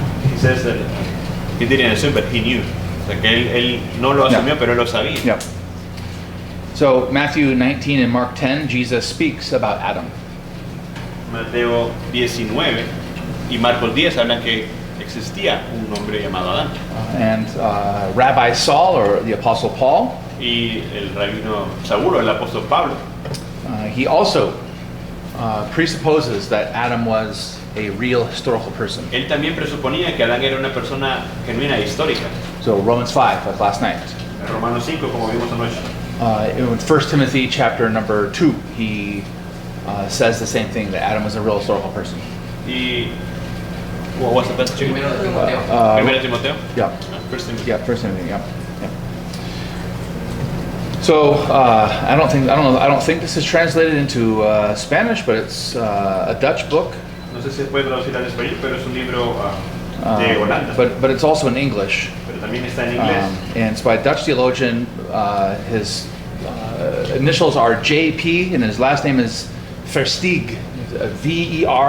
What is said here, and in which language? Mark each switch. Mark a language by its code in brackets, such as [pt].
[en] He says that he didn't assume, but he knew. [es] O sea, que él no lo asumió, [en] Yeah. [es] pero él lo sabía. [en] Yeah. So Matthew 19 and Mark 10, Jesus speaks about Adam. [es] Mateo 19 y Marcos 10 hablan que existía un hombre llamado Adán. [en] And Rabbi Saul, or the Apostle Paul, [es] Y el rabino Saulo, el apóstol Pablo, [en] he also presupposes that Adam was a real historical person. [es] él también presuponía que Adán era una persona genuina e histórica. [en] So Romans 5, like last night. [es] En Romanos 5, como vimos anoche. [en] In 1 Timothy chapter number 2, he says the same thing, that Adam was a real historical person. Y what was the best chicken? [es] Primero de Timoteo. Primero Timoteo. [en] Yeah. First Timothy. Yeah, 1 Timothy. Yeah. Yeah. So I don't think this is translated into Spanish, but it's a Dutch book. [es] No sé si se puede traducir al español, pero es un libro de Holanda. [en] But it's also in English. [es] Pero también está en inglés. [en] And it's by a Dutch theologian. His initials are JP, and his last name is Versteeg, Versteeg.